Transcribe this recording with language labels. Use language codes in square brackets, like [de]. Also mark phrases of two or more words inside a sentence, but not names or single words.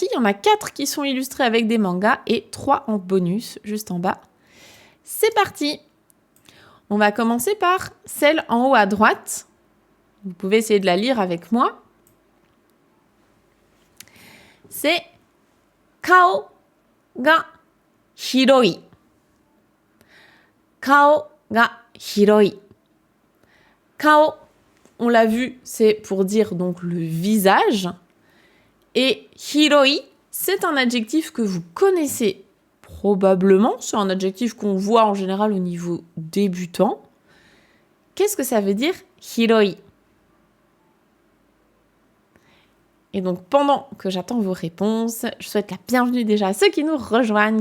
[fr] Il y en a 4 qui sont illustrés avec des mangas et 3 en bonus, juste en bas. C'est parti! On va commencer par celle en haut à droite. Vous pouvez essayer de la lire avec moi. [ja] C'est 顔が広い. 顔が広い. Kao, [fr] on l'a vu, c'est pour dire donc le visage. Et hiroi, c'est un adjectif que vous connaissez probablement. C'est un adjectif qu'on voit en général au niveau débutant. Qu'est-ce que ça veut dire hiroi? Et donc, pendant que j'attends vos réponses, je souhaite la bienvenue déjà à ceux qui nous rejoignent.